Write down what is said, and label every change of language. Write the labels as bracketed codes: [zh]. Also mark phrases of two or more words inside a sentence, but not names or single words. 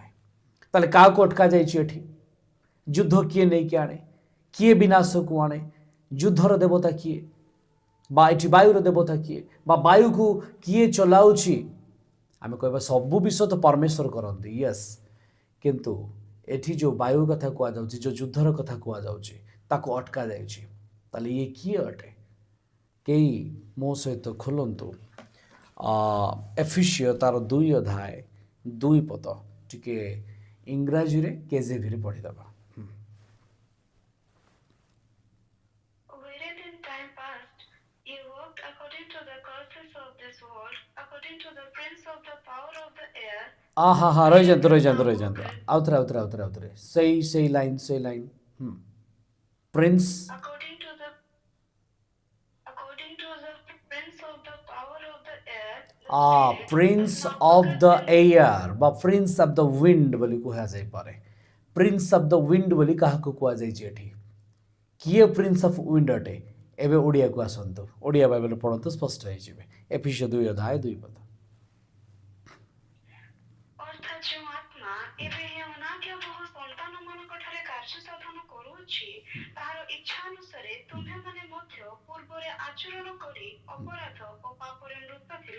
[or] ତାହେଲେ କାହାକୁ ଅଟକା ଯାଇଛି ଏଠି ଯୁଦ୍ଧ କିଏ ନେଇକି ଆଣେ କିଏ ବିନାଶକୁ ଆଣେ ଯୁଦ୍ଧର ଦେବତା କିଏ বা ଏଠି ବାୟୁର ଦେବତା କିଏ ବା ବାୟୁକୁ କିଏ ଚଲାଉଛି ଆମେ କହିବା ସବୁ ବିଷୟ ତ ପରମେଶ୍ୱର କରନ୍ତି ୟେସ୍ କିନ୍ତୁ ଏଠି ଯେଉଁ ବାୟୁ କଥା କୁହାଯାଉଛି ଯେଉଁ ଯୁଦ୍ଧର କଥା କୁହାଯାଉଛି ତାକୁ ଅଟକା ଯାଇଛି। ତାହେଲେ ଇଏ କିଏ ଅଟେ କେହି ମୋ ସହିତ ଖୋଲନ୍ତୁ ଏଫିସିଓ ତାର 2 ଅଧ୍ୟାୟ 2 ପଦ ଟିକେ ଇଂରାଜୀରେ କେଜେଭିରେ ପଢ଼ିଦେବା। [en] Wherein in time past ye walked according to the courses of this world, according to the prince of the power of the air, [hi] हाँ हाँ [en] which [or] ରହିଯାନ୍ତୁ [en] is [or] ରହିଯାନ୍ତୁ [en] now [or] ରହିଯାନ୍ତୁ [en] worketh [or] ଆଉଥରେ ସେଇ [en] line prince according to the prince of the power of the air, the spirit ପ୍ରିନ୍ସ that now of the worketh in [or] ଏୟାର ବା [en] prince of the wind [or] ବୋଲି କୁହାଯାଇପାରେ। [en] prince of the wind [or] ବୋଲି କାହାକୁ କୁହାଯାଇଛି ଏଠି କିଏ [en] prince of wind [or] ଅଟେ ଏବେ ଓଡ଼ିଆକୁ ଆସନ୍ତୁ ଓଡ଼ିଆ ବାଇବେଲ ପଢ଼ନ୍ତୁ ସ୍ପଷ୍ଟ ହେଇଯିବେ। ଏଫିସିଓ 2 ଅଧ୍ୟାୟ 2 ପଦ ଅର୍ଥାତ୍ ଯେଉଁ ଆତ୍ମା ଏବେ ଏହି ଅନାଜ୍ଞାବହ ସନ୍ତାନମାନଙ୍କ ଠାରେ କାର୍ଯ୍ୟ ସାଧନ କରୁଅଛି ତାହାର ଇଚ୍ଛା ଅନୁସାରେ ତୁମ୍ଭେମାନେ ମଧ୍ୟ ପୂର୍ବରେ ଆଚରଣ କରି ଅପରାଧ ଓ ପାପରେ ମୃତ ଥିଲ।